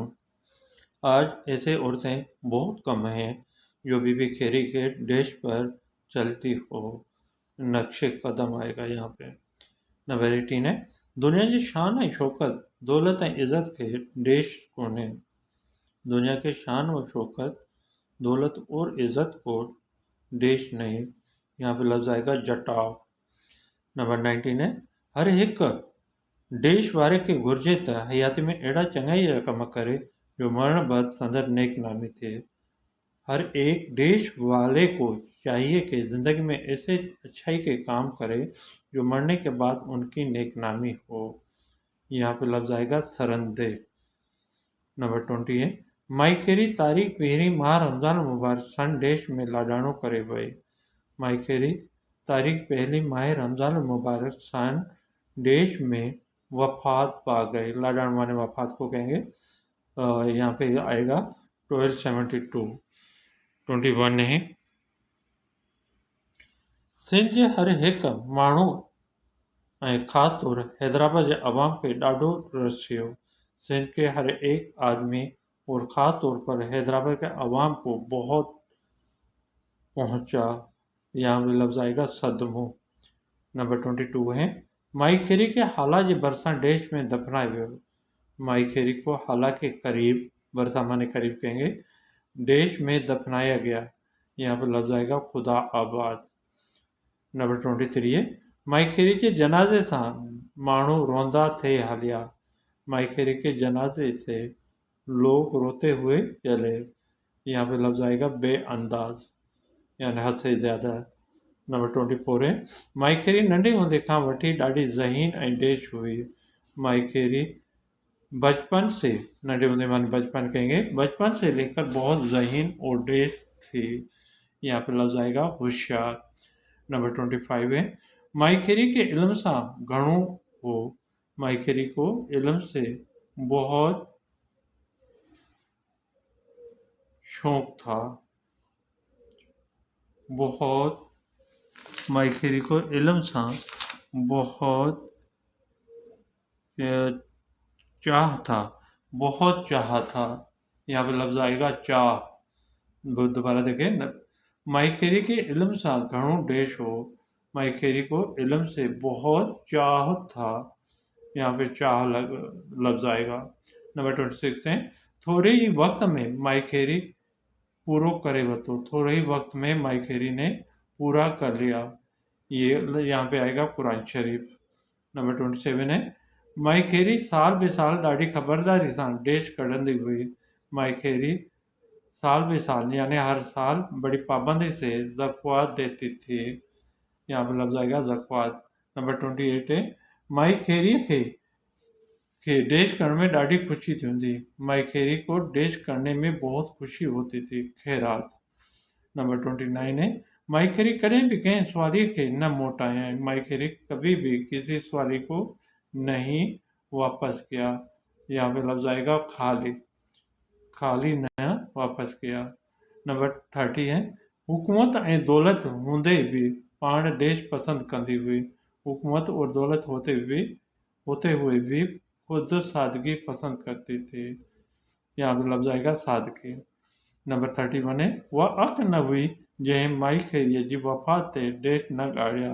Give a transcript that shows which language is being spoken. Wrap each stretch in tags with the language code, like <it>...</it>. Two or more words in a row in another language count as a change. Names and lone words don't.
<hi>आज ऐसे औरतें बहुत कम हैं जो बीबी खेरी के डेश पर चलती हो। नक्शे कदम आएगा यहाँ पे। नंबर 18 है</hi> <sd>दुनिया जी शान ऐं शौकत दौलत ऐं इज़त खे देश कोन्हे।</sd> <hi>दुनिया के शान और शौकत दौलत और इज़त को देश नहीं। यहाँ पे लफ्ज़ आएगा जटाव। नंबर 19 है</hi> <sd>हर हिकु देश वारे खे घुर्जे त हयाती में अहिड़ा चङाई जा कम करे जो मरण बाद संदर नेक नामी थे।</sd> <hi>हर एक देश वाले को चाहिए कि ज़िंदगी में ऐसे अच्छाई के काम करे जो मरने के बाद उनकी नेक नामी हो। यहाँ पे लफ्ज़ आएगा सरंदे। नंबर 20 है</hi> <sd>माई खेरी तारीख़ पहिरीं माह रमज़ान मुबारक सन देश में लाॾाणो करे वई।</sd> <hi>माई खेरी तारीख़ पहली माह रमज़ान मुबारक सन देश में वफ़ात पा गए। लाॾाणो माने वफ़ात को कहेंगे। यहाँ पे आएगा 1272।</hi> <sd>21 है सिंध जे हर हिकु माण्हू ऐं ख़ासि तौर हैदराबाद जे अवाम खे ॾाढो रसियो।</sd> <hi>सिंध के हर एक आदमी और ख़ास तौर पर हैदराबाद के अवाम को बहुत पहुंचा। यहाँ पे लफ्ज़ आएगा सदमो। नंबर 22 है</hi> <sd>माई खेरी के हाला जे भरिसां देश में दफनाए वियो।</sd> <hi>माई खेरी को हाला के करीब, भरिसां माने करीब कहेंगे, देश में दफनाया गया। यहाँ पे लफ्ज़ आएगा खुदा आबाद। नंबर 23 है</hi> <sd>माई खेरी के जनाजे सां माण्हू रोंदा थे हलिया।</sd> <hi>माई खेरी के जनाजे से लोग रोते हुए चले। यहाँ पे लफ्ज़ आएगा बेअंदाज, यानी हद से ज़्यादा। नंबर 24 है</hi> <sd>माई खेरी नंढे हूंदे खां वठी ॾाढी ज़हीन ऐं देश हुई।</sd> <hi>माई खेरी बचपन से,</hi> <sd>नंढे हूंदे</sd> <hi>माने बचपन कहेंगे, बचपन से लेकर बहुत ज़हीन और देश थी। यहाँ पे लफ्ज़ आएगा होशियार। नंबर 25 है</hi> <sd>माई खेरी के इल्म सां घणो हो।</sd> <hi>माई खेरी को इल्म से बहुत शौक था। माई खेरी को इल्म सां बहुत चाह था, बहुत चाह था। यहाँ पे लफ्ज़ आएगा चाह। दोबारा देखें।</hi> <sd>माई खेरी के इल्म सां घणो देश हो।</sd> <hi>माई खेरी को इल्म से बहुत चाह था। यहाँ पे चाह लफ्ज़ आएगा। नंबर 26 है</hi> <sd>थोड़े ही वक्त में माई खेरी पूरो करे वरितो।</sd> <hi>थोड़े ही वक्त में माई खेरी ने पूरा कर लिया। ये यहाँ पे आएगा कुरान शरीफ। नंबर 27 है</hi> <sd>माई खेरी साल बे साल ॾाढी ख़बरदारी सां देश कढंदी हुई।</sd> <hi>माई खेरी साल बे साल यानी हर साल बड़ी पाबंदी से ज़कात देती थी। यहाँ पर लफ्ज़ आएगा ज़कात। नंबर 28 है</hi> <sd>माई खेरी के देश करने में ॾाढी खुशी थी हूंदी।</sd> <hi>माई खेरी को देश करने में बहुत खुशी होती थी।</hi> <sd>खैरात।</sd> <hi>नंबर 29 है</hi> <sd>माइखेरी करें भी कंहिं सवारी खे न मोटाया।</sd> <hi>माइखेरी कभी भी किसी सवारी को नहीं वापस किया। यहाँ पे लफ्ज आएगा खाली, खाली न वापस किया। नंबर 30 है,</hi> <sd>हुकूमत ऐं दौलत हूंदे भी पाण देश पसंद कंदी हुई।</sd> <hi>हुकूमत और दौलत होते हुए भी खुद सादगी पसंद करती थी। यहाँ पे लफ्ज आएगा सादगी। नंबर 31 है,</hi> <sd>वह अख न हुई जंहिं माई खेरीअ जी वफ़ात ते देश न ॻाढ़िया।</sd>